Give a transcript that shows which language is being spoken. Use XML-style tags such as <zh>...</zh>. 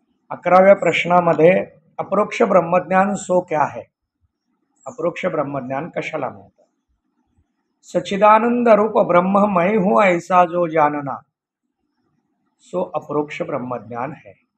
<mr>11व्या प्रश्नामध्ये</mr> <hi>अपरोक्ष ब्रह्मज्ञान सो क्या है?</hi> <mr>अपरोक्ष ब्रह्मज्ञान कशाला म्हणतात?</mr> <hi>सच्चिदानंद रूप ब्रह्म मैं हूं ऐसा जो जानना सो अपरोक्ष ब्रह्मज्ञान है।</hi>